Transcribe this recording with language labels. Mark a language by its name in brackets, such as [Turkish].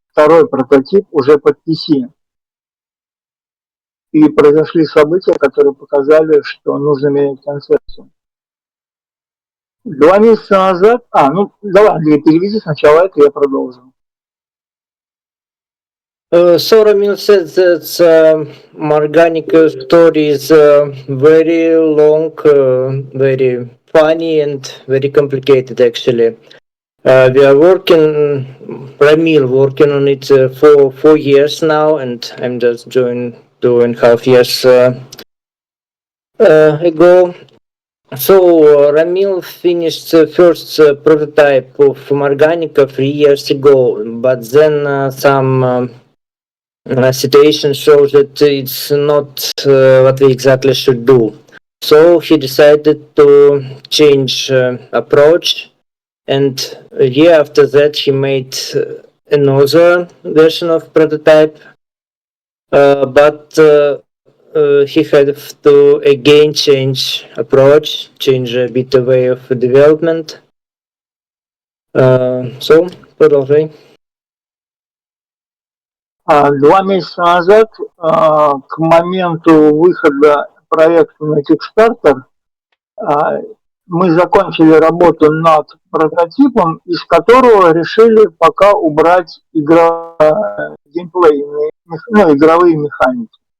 [Russian] второй прототип уже под PC. И произошли события, которые показали, что нужно менять концепцию. 2 месяца назад... давай, Андрей, переведи сначала это, я продолжу. [English] So Ramil said that Morganica story is very long, very funny, and very complicated. Actually, we are working, Ramil working on it for 4 years now, and I'm just joined 2.5 years ago. So Ramil finished the first prototype of Morganica 3 years ago, but then some situation shows that it's not what we exactly should do. So he decided to change approach, and a year after that he made another version of prototype, but he had to again change approach, change a bit the way of development. [Russian] So, продолжай. 2 месяца назад, к моменту выхода проекта на Kickstarter, мы закончили работу над прототипом, из которого решили пока убрать геймплейные, игровые механики.